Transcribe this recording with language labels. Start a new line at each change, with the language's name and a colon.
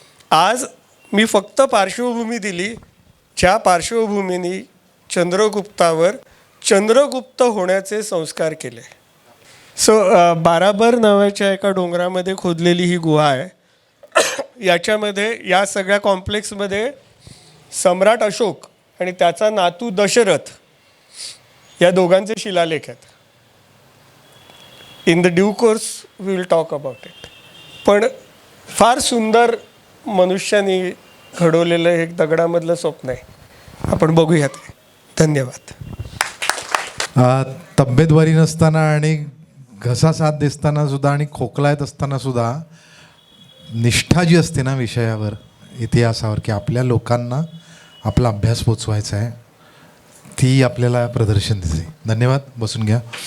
Marathi: आज मी फक्त पार्श्वभूमी दिली, ज्या पार्श्वभूमीने चंद्रगुप्तावर चंद्रगुप्त होण्याचे संस्कार केले. सो बाराबर नावाच्या एका डोंगरामध्ये खोदलेली ही गुहा आहे. याच्यामध्ये या सगळ्या कॉम्प्लेक्समध्ये सम्राट अशोक आणि त्याचा नातू दशरथ या दोघांचे शिलालेख आहेत.
English: In the due course we will talk about it.
Marathi: पण फार सुंदर मनुष्याने घडवलेलं एक दगडामधलं स्वप्न आहे, आपण बघूया ते. धन्यवाद. तब्येत बरी नसताना आणि घसा साथ दिसताना सुद्धा आणि खोकला येत असताना सुद्धा निष्ठा जी असते ना विषयावर, इतिहासावर, की आपल्या लोकांना आपला अभ्यास पोचवायचा आहे, ती आपल्याला प्रदर्शन दिसते. धन्यवाद. बसून घ्या.